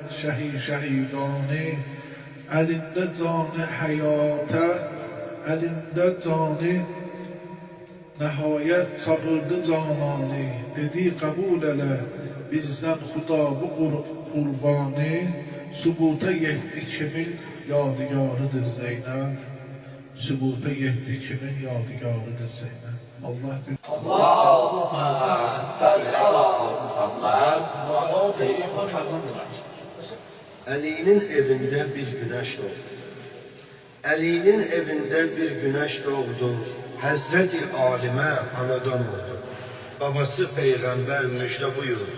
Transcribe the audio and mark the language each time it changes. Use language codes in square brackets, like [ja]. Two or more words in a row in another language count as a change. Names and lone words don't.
[az] şəhidani, əlində canı həyatə, əlində canı nəhayət çağırdı canani, dedi qəbul elə bizdən xuda bu qurbanı, sübuta yetdi kimin yadigarıdır Zeynəb, sübuta yetdi kimin yadigarıdır Zeynəb. [tr] Allah bir [ar] اللهم صل على محمد [tr] Ali'nin evinde bir güneş doğdu. Ali'nin evinde bir güneş doğdu. Hazreti Alime [az] anadan oldu. [tr] Babası peygamber müjde buyurdu.